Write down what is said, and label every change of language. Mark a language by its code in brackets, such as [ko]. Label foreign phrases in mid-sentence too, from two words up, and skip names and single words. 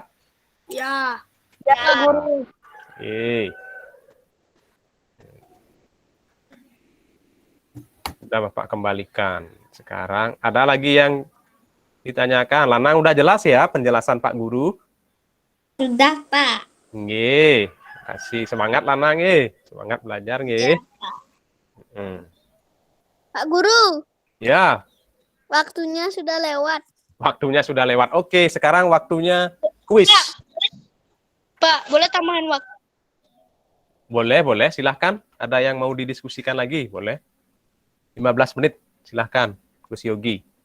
[id] Ya. Ya, Pak Guru. Sudah Bapak kembalikan. Sekarang ada lagi yang ditanyakan. Lanang udah jelas ya penjelasan Pak Guru? Sudah, Pak. Nggih. Kasih semangat Lanang nggih. Semangat belajar nggih. Pak Guru, Ya, waktunya sudah lewat. waktunya sudah lewat. Oke, sekarang waktunya kuis. Pak, boleh tambahan waktu? Boleh, boleh. Silahkan. Ada yang mau didiskusikan lagi? Boleh. 15 menit. Silahkan, Gus Yogi.